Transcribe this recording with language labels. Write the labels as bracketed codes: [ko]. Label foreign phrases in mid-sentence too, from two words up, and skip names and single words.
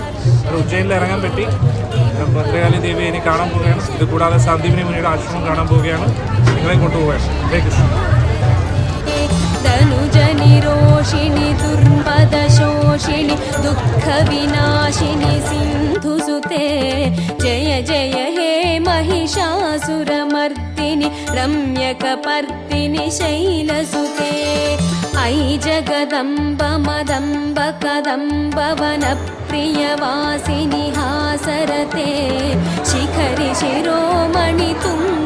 [ml] ഉജ്ജയിനിൽ ഇറങ്ങാൻ പറ്റി. ഭദ്രകാളി ദേവിയെ ഇനി കാണാൻ പോവുകയാണ്. ഇത് കൂടാതെ സന്ദീപിനി മുനിയുടെ ആശ്രമം കാണാൻ പോവുകയാണ്. നിങ്ങളെ കൊണ്ടുപോവുകയാണ്. [sa] ഹരേ കൃഷ്ണ. ധനുജനിരോഷിണി ദുർമദശോഷിണി ദുഃഖവിനാശിനി സിന്ധുസുതേ ജയ ജയ ഹേ महिषासुरमर्दिनि रम्यकपर्दिनि शैलसुते ऐ जगदम्ब मदम्ब कदम्ब वनप्रियवासिनि हासरते शिखरि शिरोमणि तुङ्ग